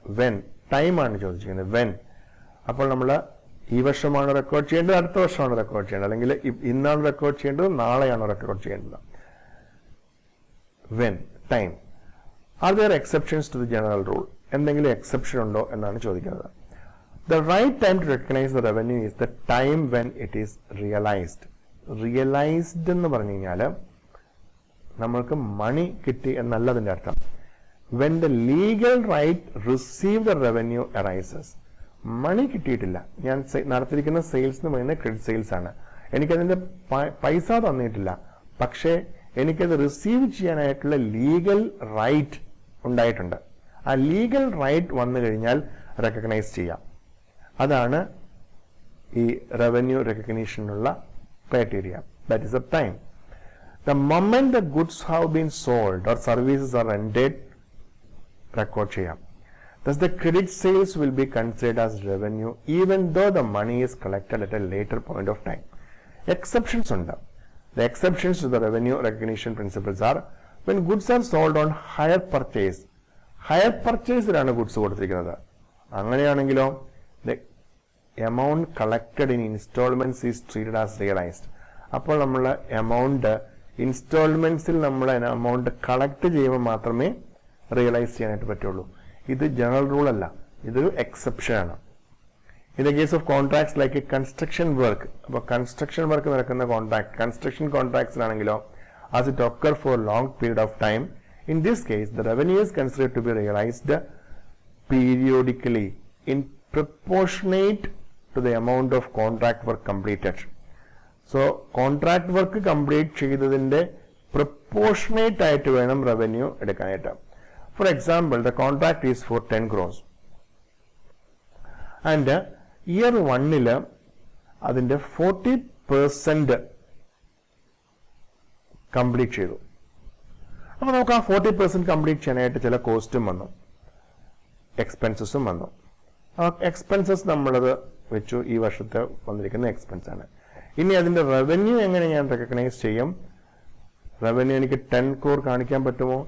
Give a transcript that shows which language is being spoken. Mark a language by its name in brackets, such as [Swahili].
[Malayalam] When, ടൈമാണ് ചോദിച്ചിരിക്കുന്നത്, when. അപ്പോൾ നമ്മൾ ഈ വർഷമാണ് റെക്കോർഡ് ചെയ്യേണ്ടത്, അടുത്ത വർഷമാണ് റെക്കോർഡ് ചെയ്യേണ്ടത്, അല്ലെങ്കിൽ ഇന്നാണ് റെക്കോർഡ് ചെയ്യേണ്ടത്, നാളെയാണ് റെക്കോർഡ് ചെയ്യേണ്ടത്. When, time. [English] Are there exceptions to the general rule? [Malayalam] എന്തെങ്കിലും എക്സെപ്ഷൻ ഉണ്ടോ എന്നാണ് ചോദിക്കുന്നത്. [English] The right time to recognize the revenue is the time when it is realized. [Malayalam] Realized എന്ന് പറഞ്ഞു കഴിഞ്ഞാൽ നമ്മൾക്ക് മണി കിട്ടി എന്നല്ല അതിൻ്റെ അർത്ഥം. [English] When the legal right receive the revenue arises. [Malayalam] മണി കിട്ടിയിട്ടില്ല, ഞാൻ നടത്തിയിരിക്കുന്ന സെയിൽസ് എന്ന് പറയുന്നത് ക്രെഡിറ്റ് സെയിൽസ് ആണ്, എനിക്കതിൻ്റെ പൈസ തന്നിട്ടില്ല, പക്ഷേ എനിക്കത് റിസീവ് ചെയ്യാനായിട്ടുള്ള ലീഗൽ റൈറ്റ് ഉണ്ടായിട്ടുണ്ട്. ആ ലീഗൽ റൈറ്റ് വന്നു കഴിഞ്ഞാൽ റെക്കഗ്നൈസ് ചെയ്യാം. അതാണ് ഈ revenue റെക്കഗ്നീഷനുള്ള criteria. [English] That is a time. The moment the goods have been sold or services are rendered [Malayalam] record ചെയ്യാം. [English] Thus the credit sales will be considered as revenue even though the money is collected at a later point of time. [Malayalam] Exceptions ഉണ്ട്. [English] The exceptions to the revenue recognition principles are when goods are sold on hire purchase. [Malayalam] Higher പർച്ചേസിലാണ് goods കൊടുത്തിരിക്കുന്നത്. അങ്ങനെയാണെങ്കിലോ [English] the amount collected in installments is treated as realized. [Malayalam] അപ്പോൾ നമ്മൾ amount ഇൻസ്റ്റാൾമെന്റ്സിൽ നമ്മൾ amount collect ചെയ്യുമ്പോൾ മാത്രമേ realise ചെയ്യാനായിട്ട് പറ്റുള്ളൂ. ഇത് ജനറൽ റൂൾ അല്ല, ഇതൊരു എക്സെപ്ഷൻ ആണ്. [English] in the case of contracts like construction work, [Malayalam] അപ്പോൾ കൺസ്ട്രക്ഷൻ വർക്ക് നടക്കുന്ന contract, construction കോൺട്രാക്ട്സിലാണെങ്കിലോ [English] As it occur for long period of time, in this case the revenue is considered to be realized periodically in proportionate to the amount of contract work completed. [Malayalam] So contract work complete ചെയ്തതിന്റെ proportionate ആയിട്ട് വേണം revenue എടുക്കാനായിട്ട്. [English] For example, the contract is for 10 crores and year 1 [Malayalam] അതിന്റെ 40% complete ചെയ്തു. അപ്പോൾ നമുക്ക് ആ 40% complete ചെയ്യാനായിട്ട് ചില കോസ്റ്റും വന്നു, എക്സ്പെൻസസും വന്നു. ആ എക്സ്പെൻസസ് നമ്മളത് വെച്ചു, ഈ വർഷത്തെ വന്നിരിക്കുന്ന എക്സ്പെൻസ് ആണ്. ഇനി അതിന്റെ റവന്യൂ എങ്ങനെ ഞാൻ റെക്കഗ്നൈസ് ചെയ്യും? റവന്യൂ എനിക്ക് 10 crore കാണിക്കാൻ പറ്റുമോ?